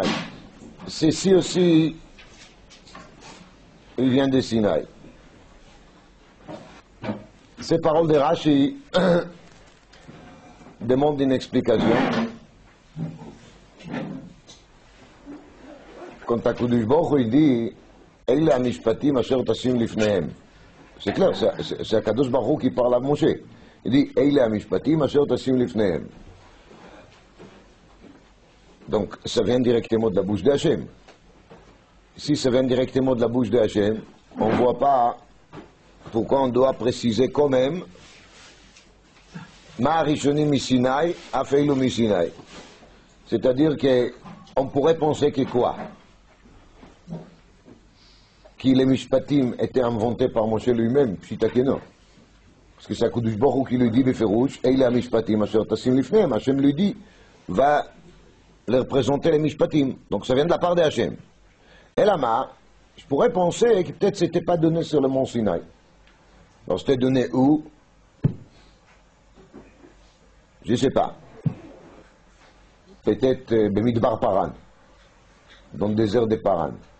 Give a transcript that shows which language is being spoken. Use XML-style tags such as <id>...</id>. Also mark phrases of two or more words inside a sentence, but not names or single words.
<fr>Ceci aussi, il vient de Sinaï. Ces paroles de Rashi demandent une explication. Quand</fr> <he>הקדוש ברוך הוא</he> <fr>dit</fr> <he>אלה המשפטים אשר תשים לפניהם,</he> <fr>c'est clair, c'est</fr> <he>הקדוש ברוך הוא</he> <fr>qui parle à Moshe. Il dit</fr> <he>אלה המשפטים אשר תשים לפניהם.</he> <fr>Donc ça vient directement de la bouche d'Hachem. Si ça vient directement de la bouche d'Hachem, on ne voit pas pourquoi on doit préciser quand même</fr> <he>מה ראשונים מסיני, אף אלו מסיני.</he> <fr>C'est-à-dire qu'on pourrait penser que quoi? Que les Mishpatim étaient inventés par Moshe lui-même, pshita que non. Parce que c'est</fr> <he>הקדוש ברוך הוא</he> <fr>qui lui dit Beferouch,</fr> <he>אלה משפטים אשר תשים לפניהם.</he> <fr>Hachem lui dit, va leur présenter les Mishpatim. Donc ça vient de la part de Hachem. Et là, je pourrais penser que peut-être c'était pas donné sur le mont Sinaï. Alors c'était donné où? Je ne sais pas. Peut-être Bemidbar Paran, dans le désert des Paran.</fr>